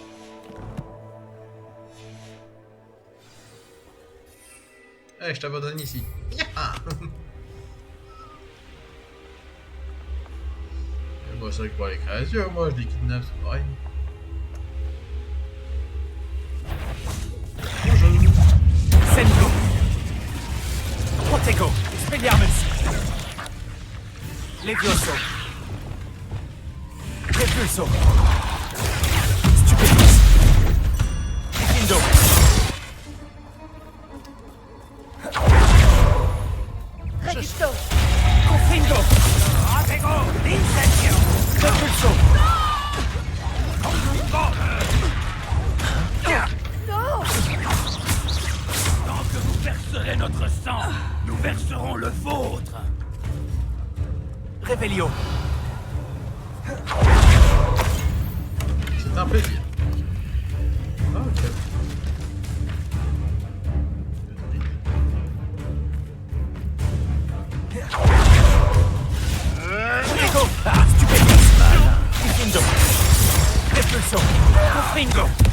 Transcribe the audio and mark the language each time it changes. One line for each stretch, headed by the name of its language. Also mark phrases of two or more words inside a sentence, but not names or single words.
French: Allez, je t'abandonne ici. Moi, c'est vrai que pour les créatures, moi je les kidnappe, c'est pareil. Bonjour. Senko! Protego! Expelliarmus! Levioso! Repulso! Stupefis! Diffindo! Registo! Confindo! Protego! Incendio! Repulso! Tant que vous verserez notre sang, nous verserons le vôtre. Revelio! C'est un plaisir. Ah, ok. Protego! Stupefis! Diffindo! Repulso! Confindo!